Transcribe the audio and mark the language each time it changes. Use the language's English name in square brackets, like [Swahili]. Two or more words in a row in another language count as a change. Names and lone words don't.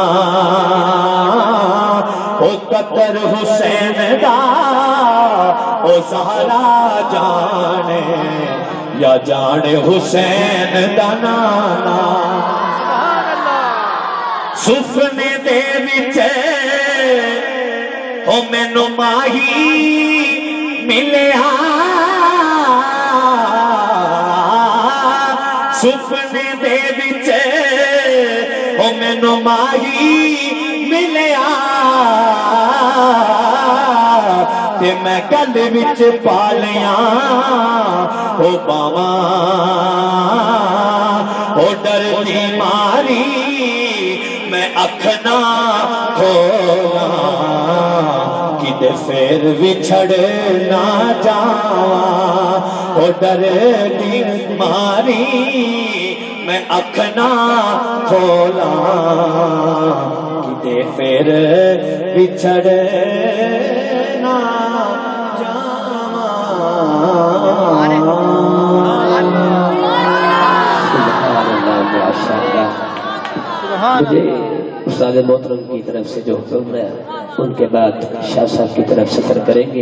[Punjabi] او قدر حسین دا او زہرا جانے یا جانے حسین دا نانا سفنے دے وچے او مینوں ماہی ملیا سفنے دے وچے او مینوں ماہی ملیا تے میں گل وچ پالیاں او باواں او ڈردی ماری میں اکھ نہ کھولاں کدے پھر وچھڑ نہ جاواں او ڈردی ماری میں اکھ نہ کھولاں کدے پھر وچھڑ نہ [Urdu] مجھے استاد محترم کی طرف سے جو حکم ہے ان کے بعد شاہ صاحب کی طرف سفر کریں گے.